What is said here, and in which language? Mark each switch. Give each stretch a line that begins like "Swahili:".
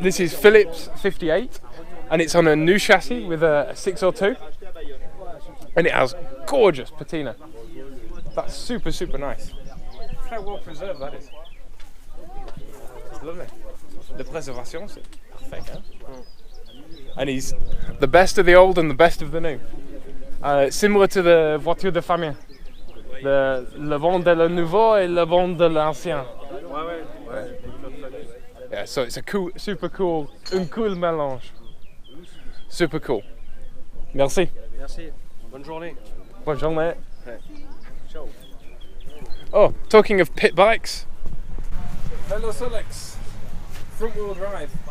English: This is Philip's 58, and it's on a new chassis with a 602, and it has gorgeous patina. That's super, super nice. How well preserved that is. It's lovely. The preservation,
French: c'est parfait, hein?
English: And he's the best of the old and the best of the new. Similar to the
French: voiture de famille. Le bon de le nouveau et le bon de l'ancien.
English: Yeah, so it's a cool, super cool,
French: un cool mélange. Super cool. Merci. Merci. Bonne journée. Bonne journée.
English: Oh, talking of pit bikes. Hello Solex. Front wheel drive.